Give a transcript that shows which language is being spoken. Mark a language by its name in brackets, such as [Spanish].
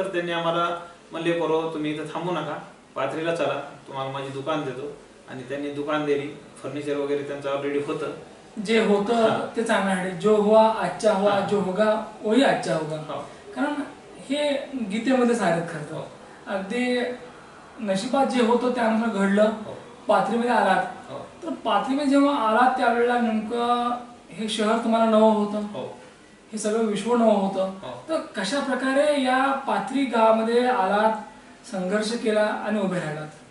[Marathi] तर त्यांनी आम्हाला म्हणले पोरो तुम्ही इथं थांबू नका, पाथरीला चला, तुम्हाला माझी दुकान देतो. आणि त्यांनी दुकान दिली, फर्निचर वगैरे त्यांचं ऑलरेडी होतं. जे होतं ते चांगलं आहे. [Hindi] जो हुआ अच्छा हुआ, जो होगा वही अच्छा होगा. [Marathi] कारण हे गीतेमध्ये सांगत खरं अगदी नशिबात जे होतं त्यानुसार घडलं. पाथरीमध्ये आलात, तर पाथरीमध्ये जेव्हा आलात त्यावेळेला नेमकं हे शहर तुम्हाला नवं होतं, हे सगळं विश्व नवं होतं. तर कशा प्रकारे या पाथरी गावामध्ये आलात, संघर्ष केला आणि उभे राहिलात?